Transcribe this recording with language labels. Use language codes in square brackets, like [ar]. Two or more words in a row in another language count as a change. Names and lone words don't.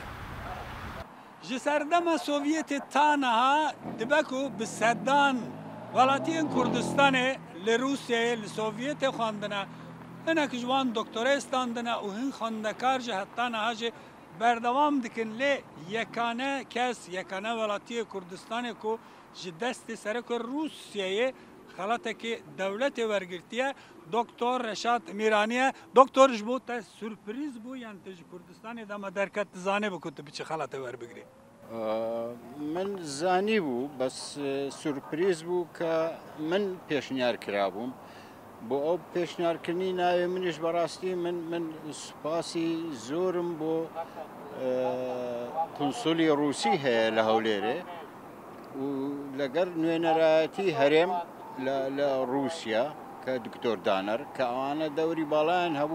[ku] Ji serdema Sovyetê ta niha dibe ku bi sedan welatiyên Kurdistanê li Rûsyayê li Sovyetê xwandine, hinek ji wan doktorê standine û hin xwendekar ji heta niha jî berdewam dikin lê yekane kes yekane welatiyê Kurdistanê ku ji destê Serokê Rûsyayê xelatekê dewletê wergirtiye Dr. Reşat Mîranî ye. Doktor ji bo te sürpriz bû yan tu ji Kurdistanê dema derket dizanî bû ku tu biçî xelatê werbigirî? [ckb] من زانی بوو بەس سورپریز بوو کە من پێشنیار کرابووم بۆ ئەو پێشنیارکردنی ناوێ منیش بەڕاستی من سوپاسی زۆرم بۆ کنسولی ڕووسی هەیە لە هەولێرێ و لەگەر نوێنەرایەتی هەرێم لە رووسیا کە دکتۆر دانەر کە ئەوانە دەوری باڵیان هەبوو.